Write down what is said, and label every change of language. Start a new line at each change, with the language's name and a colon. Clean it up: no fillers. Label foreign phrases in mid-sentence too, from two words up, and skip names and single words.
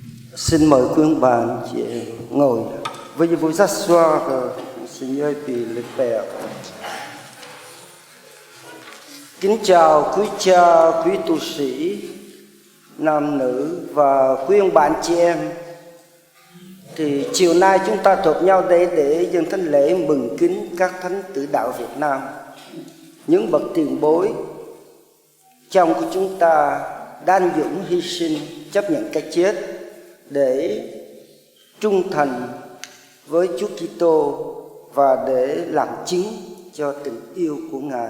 Vietnamese: Xin mời quý ông bà anh chị ngồi.
French: Veuillez vous asseoir, Monseigneur puis le Père.
Vietnamese: Kính chào quý cha, quý tu sĩ, nam nữ và quý ông bà anh chị em. Thì chiều nay chúng ta thuộc nhau đây để dâng thánh lễ mừng kính các thánh tử đạo Việt Nam, những bậc tiền bối trong của chúng ta đã anh dũng hy sinh, chấp nhận cái chết để trung thành với Chúa Kitô và để làm chứng cho tình yêu của Ngài.